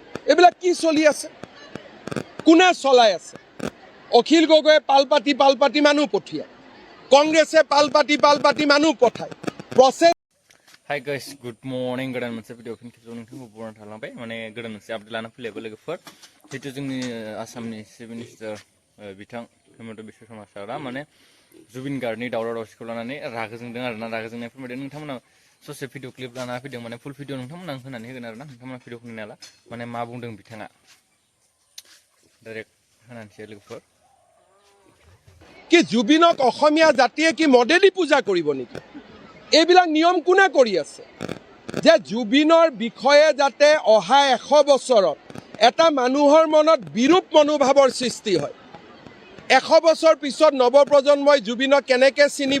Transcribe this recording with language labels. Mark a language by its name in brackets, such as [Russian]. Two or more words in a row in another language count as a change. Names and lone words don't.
[Assamese] এইবিলাক কি চলি আছে? কোনে চলাই আছে? অখিল গগৈয়ে পাল পাতি মানুহ পঠিয়ায়, কংগ্ৰেছে পাল পাতি মানুহ পঠায়। প্ৰচেছ [English] Hi guys, good morning. [Bodo] Godan moनसे भिडिअ फिन खेबसेबाव नोंथांखौ बरायना थालांबाय माने गोदान मोनसे आपडेट लाना फैलायबाय लोगोफोर जिहेतु जोंनि आसामनि [English] chief minister [Bodo] बिथां हेमन्त बिश्व शर्मा माने जुबिन गार्गनि दावराव दावसिखौ लानानै रागा जोंदों आरोना रागा जोंनाय फोरमायदों। नोंथांमोना ससे [English] video clip [Bodo] लाना फैदों माने [English] full video [Bodo] नोंथांमोना होनानै होगोन आरोना नोंथांमोना भिडिअखौ नायनाला माने मा बुंदों बिथाङा डाइरेक्ट होनानैसै लोगोफोर [Assamese] কি জুবিনক অসমীয়া জাতিয়ে কি মদেদি পূজা কৰিব নেকি? এইবিলাক নিয়ম কোনে কৰি আছে যে জুবিনৰ বিষয়ে যাতে অহা 100 বছৰত এটা মানুহৰ মনত বিৰূপ মনোভাৱৰ সৃষ্টি হয়। 100 বছৰ পিছত নৱপ্ৰজন্মই জুবিনক কেনেকৈ চিনিব?